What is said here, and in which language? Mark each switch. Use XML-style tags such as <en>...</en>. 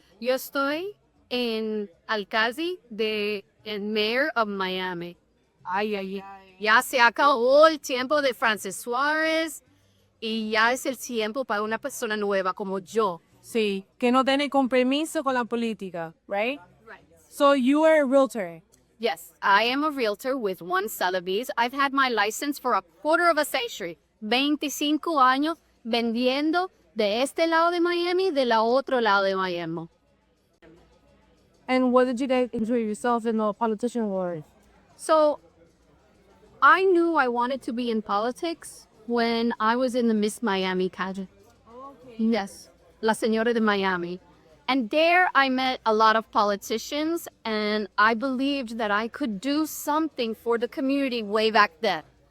<es>Yo estoy en alcalde de el</es> <en>mayor of Miami. Ay.</en> <es>Ya se acabó el tiempo de Francis Suárez y ya es el tiempo para una persona nueva como yo. Sí, que no tiene compromiso con la política, right?</es> <en>Right. So you are a realtor. Yes, I am a realtor with One Sotheby's. I've had my license for a quarter of a century.</en> <es>25 años vendiendo de este lado de Miami, de la otro lado de Miami.</es> <en>And what did you guys enjoy yourself in the politician world? So, I knew I wanted to be in politics when I was in the Miss Miami pageant. Yes, La Señora de Miami. And there I met a lot of politicians, and I believed that I could do something for the community way back then.</en>